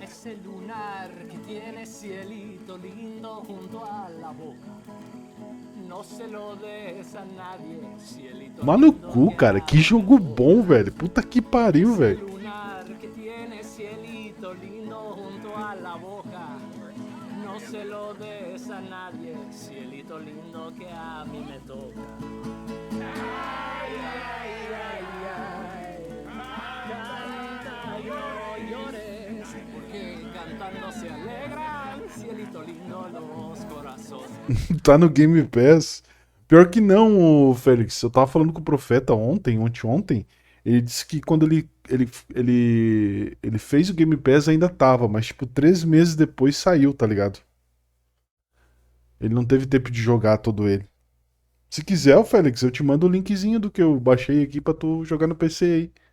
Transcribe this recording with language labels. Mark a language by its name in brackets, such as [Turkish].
[Spanish] Ese lunar que tiene cielito lindo junto a la boca. No se lo des a nadie, cielito. [Portuguese] Maluco, cara, que jogo bom, velho. Puta que pariu, velho. [Spanish] Lunar que tiene cielito lindo junto a la boca. No se lo des a nadie, cielito lindo que a mí me toca. Ay, ay, ay, ay. Canta y no llores, porque cantando se alegran, cielito lindo los corazones. [Portuguese] Tá no Game Pass. Pior que não, Félix. Eu tava falando com o Profeta ontem. Ele disse que quando ele fez o Game Pass ainda tava, mas tipo 3 meses depois saiu, tá ligado? Ele não teve tempo de jogar todo ele. Se quiser, Félix, eu te mando o linkzinho do que eu baixei aqui pra tu jogar no PC aí.